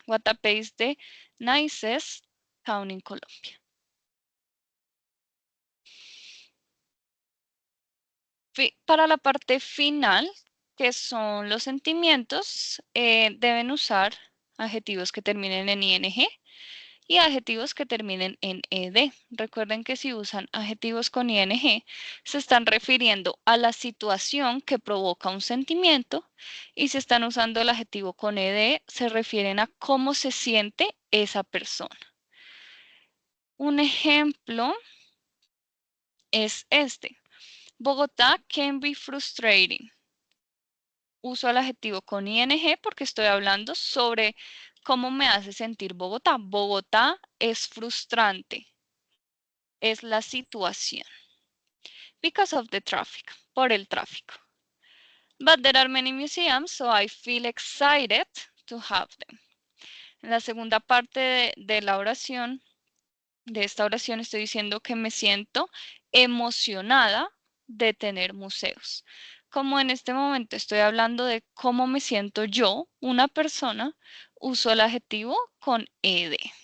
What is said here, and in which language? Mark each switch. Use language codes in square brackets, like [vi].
[en] Guatapé is the nicest town in Colombia. [es] Para la parte final, que son los sentimientos, deben usar adjetivos que terminen en ing y adjetivos que terminen en ed. Recuerden que si usan adjetivos con ing, se están refiriendo a la situación que provoca un sentimiento, y si están usando el adjetivo con ed, se refieren a cómo se siente esa persona. Un ejemplo es este. [en] Bogotá can be frustrating. [es] Uso el adjetivo con ing porque estoy hablando sobre cómo me hace sentir Bogotá. Bogotá es frustrante. Es la situación. [en] Because of the traffic. [es] Por el tráfico. [en] But there are many museums, so I feel excited to have them. [es] En la segunda parte de la oración, de esta oración, estoy diciendo que me siento emocionada de tener museos. Como en este momento estoy hablando de cómo me siento yo, una persona, uso el adjetivo con ed.